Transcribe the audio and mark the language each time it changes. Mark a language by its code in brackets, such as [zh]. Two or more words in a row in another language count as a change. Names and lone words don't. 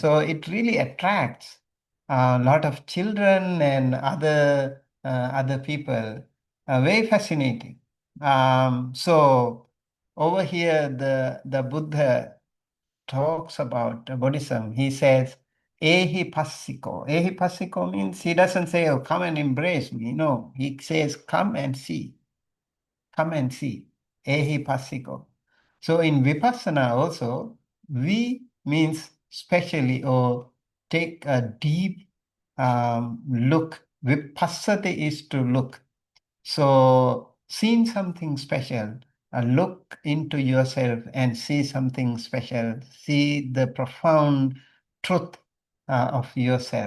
[en] So it really attracts a lot of children and other people. Very fascinating. So over here, the Buddha talks about Buddhism. He says, [pi] "Ehi passiko." Ehi passiko [en] means he doesn't say, "Oh, come and embrace me." No, he says, "Come and see. Come and see." [pi] Ehi passiko. [en] So in Vipassana also, we means specially or take a deep look. Vipassati is to look. So, seeing something special, look into yourself and see something special, see the profound truth of yourself.